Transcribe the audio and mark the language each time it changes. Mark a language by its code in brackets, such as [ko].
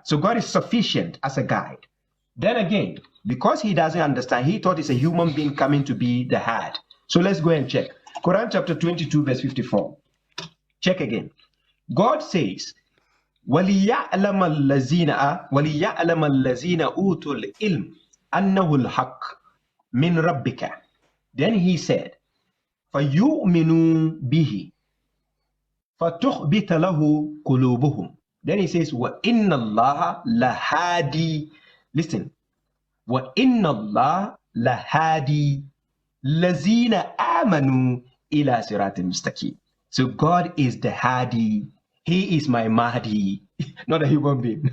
[en] So God is sufficient as a guide. Then again, because he doesn't understand, he thought it's a human being coming to be the head. So let's go and check. Quran chapter 22, verse 54. Check again. God says, [ar] وَلِيَعْلَمَ الَّذِينَ أُوتُوا الْعِلْمَ أَنَّهُ الْحَقُّ مِنْ رَبِّكَ. [en] Then he said, [ar] فَيُؤْمِنُوا بِهِ فَتُخْبِتَ لَهُ قُلُوبُهُم. [en] Then he says, [ar] وَإِنَّ اللَّهَ لَهَادِي. [en] Listen. [ar] وَإِنَّ اللَّهَ لَهَادِي الَّذِينَ آمَنُوا إِلَى صِرَاطٍ مُسْتَقِيمٍ. [en] So God is the Hadi. He is my Mahdi. Not a human being.